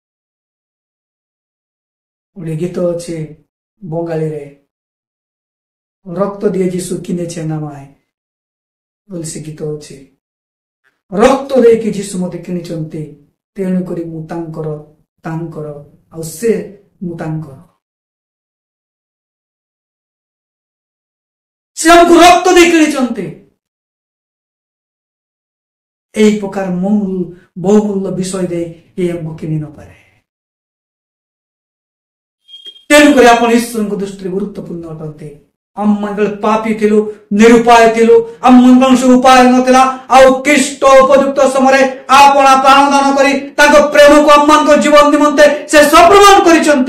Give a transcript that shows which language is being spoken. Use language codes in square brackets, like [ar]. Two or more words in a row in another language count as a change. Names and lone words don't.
[or] ଗୋଟେ ଗୀତ ଅଛି ବଙ୍ଗାଳୀ ରେ [bn] রক্ত দিয়ে যিশু কিনেছেন আমায় [or] ବୋଲି ସେ ଗୀତ ଅଛି। ରକ୍ତ ଦେଇକି ଯୀଶୁ ମତେ କିଣିଛନ୍ତି, ତେଣୁକରି ମୁଁ ତାଙ୍କର ଆଉ ସେ ମୁଁ ତାଙ୍କର। ସେ ଆମକୁ ରକ୍ତ ଦେଇ କିଣିଛନ୍ତି। ଏହି ପ୍ରକାର ବହୁମୂଲ୍ୟ ବିଷୟ ଦେଇ ଏହି ଆମକୁ କିଣି ନପାରେ। ତେଣୁକରି ଆପଣ ଈଶ୍ୱରଙ୍କ ଦୃଷ୍ଟିରେ ଗୁରୁତ୍ୱପୂର୍ଣ୍ଣ ଅଟନ୍ତି। ଆମମାନେ ପାପୀ ଥିଲୁ, ନିରୁପାୟ ଥିଲୁ, ଆମମାନଙ୍କ ଉପାୟ ନଥିଲା, ଆଉ ଖ୍ରୀଷ୍ଟ ଉପଯୁକ୍ତ ସମୟରେ ଆପଣ ପ୍ରାଣଦାନ କରି ତାଙ୍କ ପ୍ରେମକୁ ଆମମାନଙ୍କ ଜୀବନ ନିମନ୍ତେ ସେ ସପ୍ରମାଣ କରିଛନ୍ତି।